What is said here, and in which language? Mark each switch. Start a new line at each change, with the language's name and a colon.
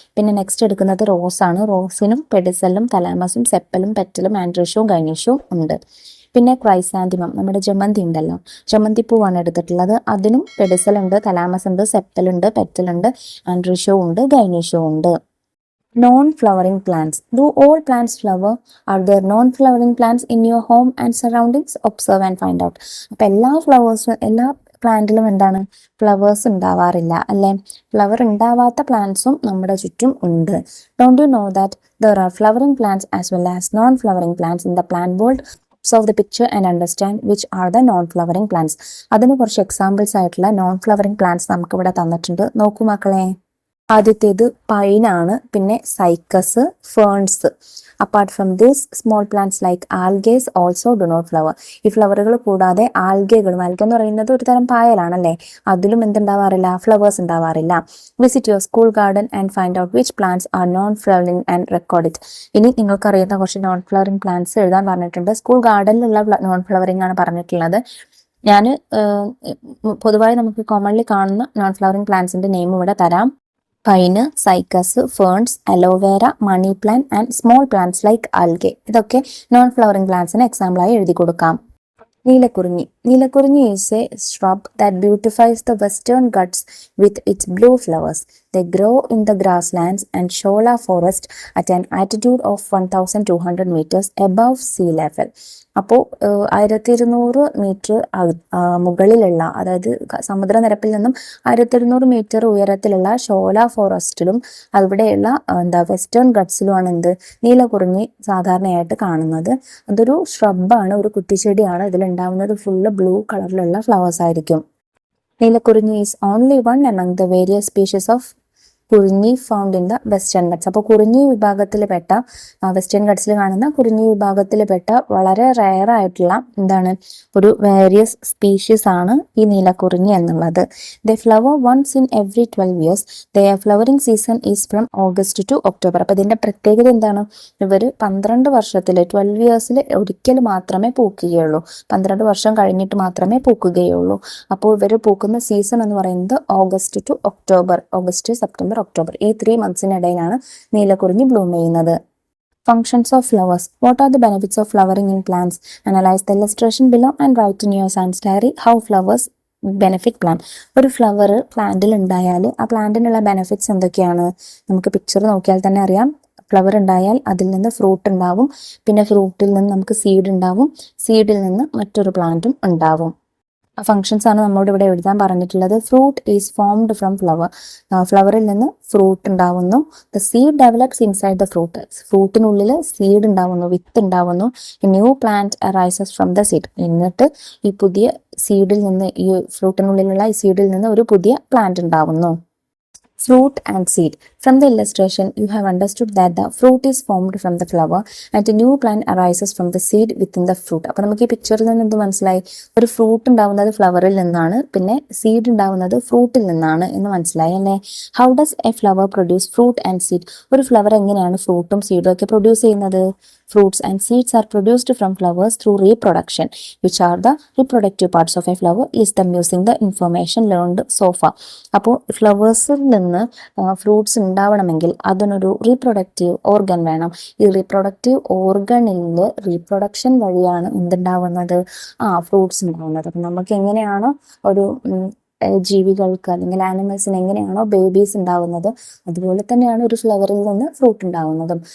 Malayalam: പിന്നെ നെക്സ്റ്റ് എടുക്കുന്നത് റോസ് ആണ്. റോസിനും പെഡിസലും തലാമസും സെപ്പലും പെറ്റലും ആൻഡ്രീഷ്യവും ഗൈനീഷ്യവും ഉണ്ട്. പിന്നെ ക്രൈസാന്തിമം, നമ്മുടെ ജമന്തി ഉണ്ടല്ലോ, ജമന്തി പൂവാണ് എടുത്തിട്ടുള്ളത്. അതിനും പെഡിസൽ ഉണ്ട്, തലാമസ് ഉണ്ട്, സെപ്പൽ ഉണ്ട്, പെറ്റൽ ഉണ്ട്, ആൻഡ്രീഷ്യവും ഉണ്ട്, ഗൈനീഷ്യവും ഉണ്ട്.
English: Non-flowering plants. Do all plants flower? Are there non-flowering plants in your home and surroundings? Observe and find out.
Malayalam: അപ്പോൾ എല്ലാ പ്ലാന്റിലും എന്താണ്, ഫ്ലവേഴ്സ് ഉണ്ടാവാറില്ല അല്ലെ? ഫ്ലവർ ഉണ്ടാവാത്ത പ്ലാന്റ്സും നമ്മുടെ ചുറ്റും ഉണ്ട്.
English: Don't you know that there are flowering plants as well as non-flowering plants in the plant world? Observe the picture and understand which are the non-flowering plants.
Malayalam: അതിന് കുറച്ച് എക്സാമ്പിൾസ് ആയിട്ടുള്ള non-flowering plants നമുക്ക് ഇവിടെ തന്നിട്ടുണ്ട്. നോക്കൂ മക്കളെ. ആദ്യത്തേത് പൈനാണ്, പിന്നെ Cycas, ferns.
English: Apart from this small plants like algaes also do not flower.
Malayalam: ഈ ഫ്ലവറുകൾ കൂടാതെ ആൽഗകൾ എന്ന് പറയുന്നത് ഒരു തരം പായലാണല്ലേ, അതിലും എന്തുണ്ടാവാറില്ല, ഫ്ലവേഴ്സ് ഉണ്ടാവാറില്ല.
English: Visit your school garden and find out which plants are non flowering and record it.
Malayalam: ഇനി നിങ്ങൾക്ക് അറിയുന്ന കുറച്ച് നോൺ ഫ്ലവറിംഗ് പ്ലാന്റ്സ് എഴുതാൻ പറഞ്ഞിട്ടുണ്ട്. സ്കൂൾ ഗാർഡനിലുള്ള നോൺ ഫ്ലവറിംഗ് ആണ് പറഞ്ഞിട്ടുള്ളത്. ഞാൻ പൊതുവായി നമുക്ക് കോമൺലി കാണുന്ന നോൺ ഫ്ലവറിംഗ് പ്ലാന്റ്സിന്റെ നെയിം ഇവിടെ തരാം.
English: Pine, cycas, ferns, aloe vera, money plant and small plants like algae.
Malayalam: ഇതൊക്കെ നോൺ ഫ്ലവറിംഗ് പ്ലാന്റ്സിന് എക്സാമ്പിളായി എഴുതി കൊടുക്കാം. നീലക്കുറിഞ്ഞി.
English: Neelakurinji is a shrub that beautifies the western Ghats with its blue flowers. They grow in the grasslands and shola forest at an altitude of 1200 meters above sea level.
Malayalam: അപ്പോൾ 1200 metre മുകളിലുള്ള, അതായത് സമുദ്രനിരപ്പിൽ നിന്നും 1200 metre ഉയരത്തിലുള്ള ഷോല ഫോറസ്റ്റിലും അവിടെയുള്ള western ഗട്ട്സിലുമാണ് നീലക്കുറിഞ്ഞി സാധാരണയായിട്ട് കാണുന്നത്. അതൊരു ഷ്രബാണ്, ഒരു കുറ്റിച്ചെടിയാണ്. ഇതിലുണ്ടാവുന്നത് ഫുള്ള് ബ്ലൂ കളറിലുള്ള ഫ്ലവേഴ്സ് ആയിരിക്കും.
English: Neelakurinji is only one among the various species of kurinji found in the Western Ghats.
Malayalam: അപ്പോൾ കുറിഞ്ഞി വിഭാഗത്തിൽപ്പെട്ട, വെസ്റ്റേൺ ഗട്ട്സിൽ കാണുന്ന കുറിഞ്ഞി വിഭാഗത്തിൽപ്പെട്ട വളരെ റയർ ആയിട്ടുള്ള ഒരു വേരിയസ് സ്പീഷീസ് ആണ് ഈ നീലക്കുറിഞ്ഞി എന്നുള്ളത്.
English: The flower once in every 12 years. The flowering season is from August to October.
Malayalam: അപ്പോൾ ഇതിന്റെ പ്രത്യേകത എന്താണ്? ഇവർ 12 വർഷത്തിൽ 12 ഇയേഴ്സിൽ ഒരിക്കൽ മാത്രമേ പൂക്കുകയുള്ളൂ. 12 വർഷം കഴിഞ്ഞിട്ട് മാത്രമേ പൂക്കുകയുള്ളൂ. അപ്പോൾ ഇവർ പൂക്കുന്ന സീസൺ എന്ന് പറയുന്നത് August to October, August, September, October, ഈ 3 മന്ത്സിനിടയിലാണ് നീലക്കുറിഞ്ഞി ബ്ലൂം ചെയ്യുന്നത്.
English: Functions of flowers. What are the benefits of flowering in plants? Analyze the illustration below and write in your science diary how flowers benefit plant.
Malayalam: ഒരു flower പ്ലാന്റിൽ ഉണ്ടായാൽ ആ പ്ലാന്റിനുള്ള benefits എന്തൊക്കെയാണ്? നമുക്ക് picture നോക്കിയാൽ തന്നെ അറിയാം. ഫ്ലവർ ഉണ്ടായാൽ അതിൽ നിന്ന് ഫ്രൂട്ട് ഉണ്ടാവും, പിന്നെ ഫ്രൂട്ടിൽ നിന്ന് നമുക്ക് സീഡ് ഉണ്ടാവും, സീഡിൽ നിന്ന് മറ്റൊരു പ്ലാന്റും ഉണ്ടാവും. ഫങ്ഷൻസ് ആണ് നമ്മോട് ഇവിടെ എഴുതാൻ പറഞ്ഞിട്ടുള്ളത്.
English: Fruit is formed from flower.
Malayalam: ഫ്ലവറിൽ നിന്ന് ഫ്രൂട്ട് ഉണ്ടാവുന്നു.
English: The seed develops inside the fruit.
Malayalam: ഫ്രൂട്ടിനുള്ളിൽ seed ഉണ്ടാവുന്നു, വിത്ത് ഉണ്ടാവുന്നു.
English: New plant arises from the seed.
Malayalam: എന്നിട്ട് ഈ പുതിയ സീഡിൽ നിന്ന്, ഈ ഫ്രൂട്ടിനുള്ളിലുള്ള ഈ സീഡിൽ നിന്ന് ഒരു പുതിയ പ്ലാന്റ് ഉണ്ടാവുന്നു.
English: Fruit and seed. From the illustration, you have understood that the fruit is formed from the flower and a new plant arises from the seed within the fruit.
Malayalam: അപ്പോൾ നമുക്ക് ഈ പിക്ചറിൽ നിന്ന് എന്ത് മനസ്സിലായി? ഒരു ഫ്രൂട്ട് ഉണ്ടാവുന്നത് ഫ്ലവറിൽ നിന്നാണ്, പിന്നെ സീഡ് ഉണ്ടാവുന്നത് ഫ്രൂട്ടിൽ നിന്നാണ് എന്ന് മനസ്സിലായി അല്ലേ?
English: How does a flower produce fruit and seed?
Malayalam: ഒരു ഫ്ലവർ എങ്ങനെയാണ് ഫ്രൂട്ടും സീഡും ഒക്കെ പ്രൊഡ്യൂസ് ചെയ്യുന്നത്?
English: Fruits and seeds are produced from flowers through reproduction. Which are the reproductive parts of a flower? List them using the information learned so far.
Malayalam: അപ്പോൾ ഫ്ലവേഴ്സിൽ നിന്ന് fruits ഉണ്ടാവണമെങ്കിൽ അതിനൊരു reproductive organ വേണം. ഈ റീപ്രൊഡക്റ്റീവ് ഓർഗനിൽ റീപ്രൊഡക്ഷൻ വഴിയാണ് എന്തുണ്ടാവുന്നത്? Fruits ഉണ്ടാവുന്നത്. അപ്പം നമുക്ക് എങ്ങനെയാണോ ഒരു ജീവികൾക്ക് അല്ലെങ്കിൽ ആനിമൽസിന് എങ്ങനെയാണോ ബേബീസ് ഉണ്ടാവുന്നത്, അതുപോലെ തന്നെയാണ് ഒരു ഫ്ലവറിൽ നിന്ന് ഫ്രൂട്ട് ഉണ്ടാവുന്നതും.